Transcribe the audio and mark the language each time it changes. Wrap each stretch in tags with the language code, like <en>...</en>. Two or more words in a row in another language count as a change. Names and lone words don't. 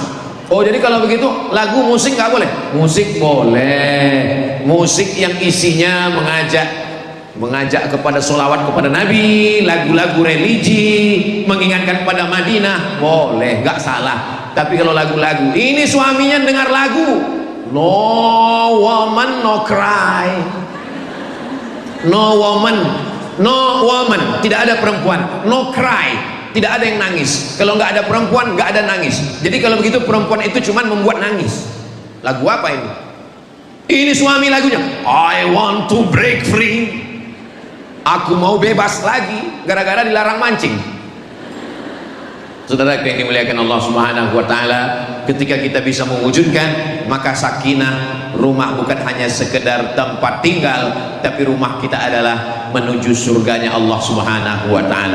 <id>Oh, jadi kalau begitu lagu musik nggak boleh? Musik boleh. Musik yang isinya mengajak kepada sholawat kepada Nabi, lagu-lagu religi, mengingatkan pada Madinah, boleh, nggak salah. Tapi kalau lagu-lagu ini suaminya dengar lagu,</id> <en>no woman no cry, no woman,</en> <id>tidak ada perempuan,</id> <en>no cry,</en> <id>tidak ada yang nangis. Kalau nggak ada perempuan, nggak ada nangis. Jadi kalau begitu perempuan itu cuma membuat nangis. Lagu apa ini? Ini suami lagunya,</id> <en>I want to break free.</en> <id>Aku mau bebas lagi gara-gara dilarang mancing. Saudara yang dimuliakan Allah</id> <ar>سبحانه وتعالى,</ar> <id>ketika kita bisa mewujudkan, maka sakinah, rumah bukan hanya sekedar tempat tinggal, tapi rumah kita adalah menuju surganya Allah</id> <ar>سبحانه وتعالى.</ar>